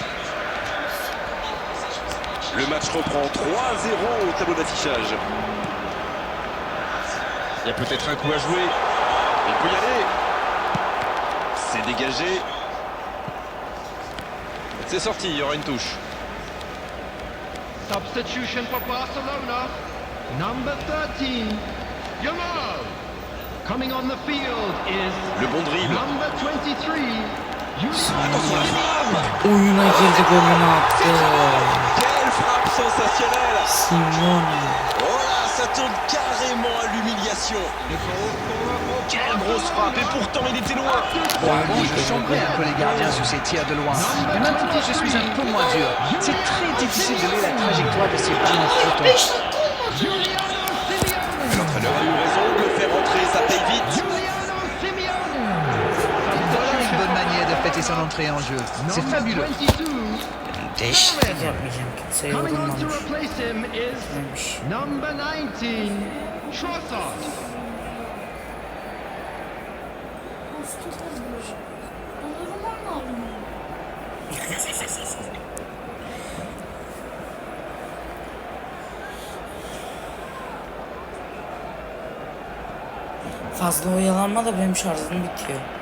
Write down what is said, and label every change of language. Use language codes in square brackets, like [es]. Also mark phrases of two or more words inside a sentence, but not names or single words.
[fr] Le match reprend 3-0 au tableau d'affichage. Il y a peut-être un coup à jouer. Il peut y aller. C'est dégagé. C'est sorti, il y aura une touche. [en] Substitution for Barcelona. Number 13, Yamal. Coming on the field is [fr] Le bon dribble. [en] number 23, [fr] Attention à la frappe. [tr] Oyuna girdi, golünü attı. [fr] Quelle frappe sensationnelle. Simone. Oh là, ça tourne carrément à l'humiliation. Quelle grosse frappe. Et pourtant, il était loin. Bon, je chambrais un peu les gardiens sur ces tirs de loin. Mais maintenant, je suis un peu moins dur. C'est très difficile de lire la trajectoire de ces ballons flottants. L'entraîneur a eu raison de le faire entrer, ça paye vite. marqué son entrée en jeu. C'est [en] Number [fr] fabuleux. [en] 22. [tr] Değişiklik yapmayacağım. Kimse [en] Coming on to [tr] yorulmamış. [en] replace him is [tr] Neymiş? [en] number 19, Trossard. [tr] Dondurma mı aldın? Fazla oyalanma da benim şarjım bitiyor.